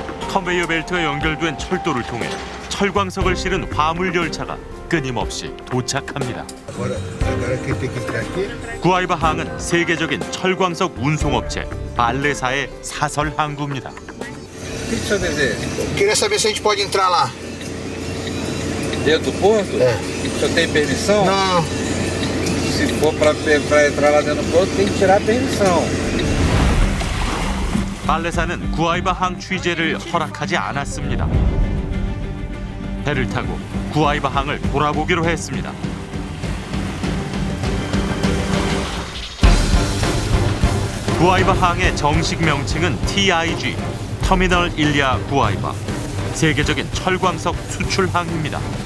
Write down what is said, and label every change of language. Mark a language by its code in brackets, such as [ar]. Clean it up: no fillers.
[ko] 컨베이어 벨트가 연결된 철도를 통해 철광석을 실은 화물 열차가 끊임없이 도착합니다. 구아이바 항은 세계적인 철광석 운송업체 발레사의 사설 항구입니다. [pt] Queria saber se a gente pode entrar lá. Dentro do porto? É. O senhor tem permissão? Não. Se for para entrar lá dentro do porto, tem que tirar a permissão. [ko] 발레사는 구아이바 항 취재를 허락하지 않았습니다. 배를 타고 구아이바 항을 돌아보기로 했습니다. 구아이바 항의 정식 명칭은 TIG, 터미널 일리아 구아이바, 세계적인 철광석 수출항입니다.